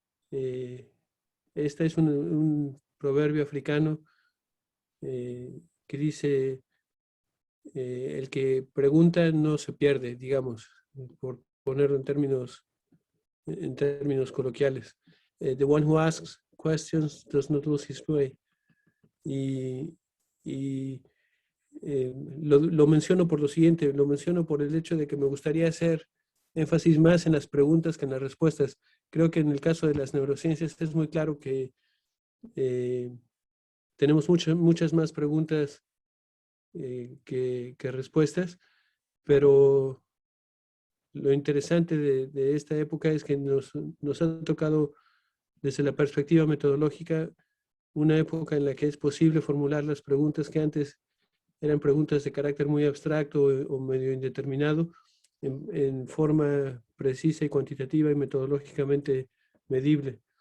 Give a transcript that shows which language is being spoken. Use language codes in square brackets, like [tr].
[es] Esta es un proverbio africano que dice, el que pregunta no se pierde, digamos, por ponerlo en términos coloquiales. [en] The one who asks questions does not lose his way. [es] Y, y lo menciono por lo siguiente, lo menciono por el hecho de que me gustaría hacer énfasis más en las preguntas que en las respuestas. Creo que en el caso de las neurociencias es muy claro que Tenemos muchas más preguntas que respuestas, pero lo interesante de esta época es que nos ha tocado desde la perspectiva metodológica una época en la que es posible formular las preguntas que antes eran preguntas de carácter muy abstracto o medio indeterminado en forma precisa y cuantitativa y metodológicamente medible.